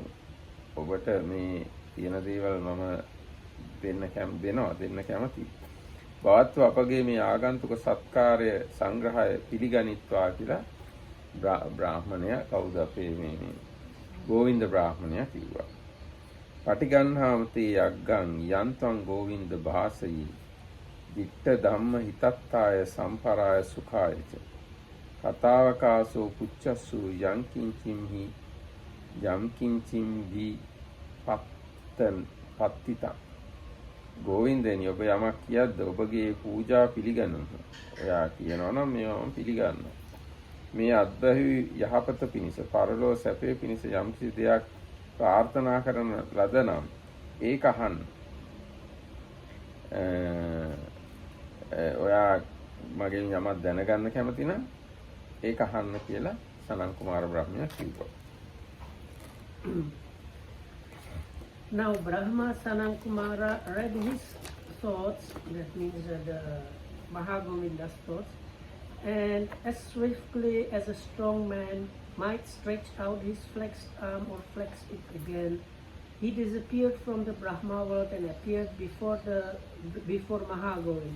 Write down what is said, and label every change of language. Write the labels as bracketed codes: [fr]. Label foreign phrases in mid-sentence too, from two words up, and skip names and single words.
[si] ඔබට මේ තියෙන දේවල් මම දෙන්න කැමතියි. භවත්ව අපගේ මේ ආගන්තුක සත්කාරය සංග්‍රහය පිළිගනිත්වා කියලා බ්‍රාහ්මණයා කවුද අපේ මේ ගෝවින්ද බ්‍රාහ්මණයා කිව්වා. [pi] පටිගන්හාමතේ යග්ගං යන්තං ගෝවින්ද භාසයි ditta ධම්ම හිතත්තාය සම්පරාය සුඛායච කතාවකාසෝ පුච්චස්සු යං කිංචිම්හි යම් කිංචිම්හි පත්තිතං. [si] ගෝවින්දනි ඔබ යමක් කියද්ද ඔබගේ පූජා පිළිගන්නවා. ඔයා කියනවා නම් මේවා මම පිළිගන්නවා. මේ අත්බැහි යහපත පිණිස පරලෝ සැපේ පිණිස යම්කිසි දෙයක් ප්‍රාර්ථනා කරන ලද නම් ඒක අහන්න. ඔයා මගෙන් යමක් දැනගන්න කැමති නම් ඒක අහන්න කියලා සනන් කුමාර බ්‍රහ්මයා කිව්වා. [en] Now Brahma Sanam Kumara read his thoughts, that means the Maha Govinda's thoughts, and as swiftly as a strong man might stretch out his flexed arm or flex it again, he disappeared from the Brahma world and appeared before Maha Govinda.